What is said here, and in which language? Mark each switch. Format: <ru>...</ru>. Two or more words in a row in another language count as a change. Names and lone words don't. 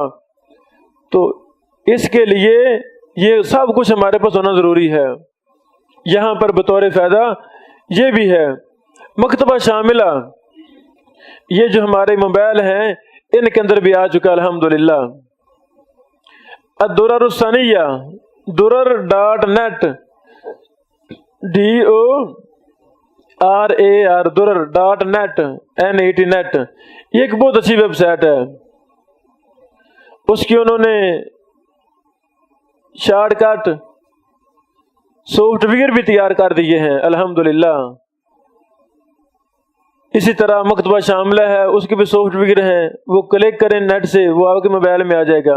<ur>تو اس کے لیے یہ سب کچھ ہمارے پاس ہونا ضروری ہے۔ یہاں پر بطور فائدہ یہ بھی ہے مکتبہ شاملہ، یہ جو ہمارے موبائل ہیں ان کے اندر بھی آ چکا الحمدللہ۔ الدرر الثانیہ durr.net DORAR durr.net NET، یہ ایک بہت اچھی ویب سائٹ ہے، اس کی انہوں نے</ur> <en>short cut software</en> <ur>بھی تیار کر دیے ہیں الحمدللہ۔ اسی طرح مکتبہ شاملہ ہے، اس کے بھی سافٹ ویئر ہیں، وہ کلک کریں نیٹ سے وہ آپ کے موبائل میں آ جائے گا۔</ur>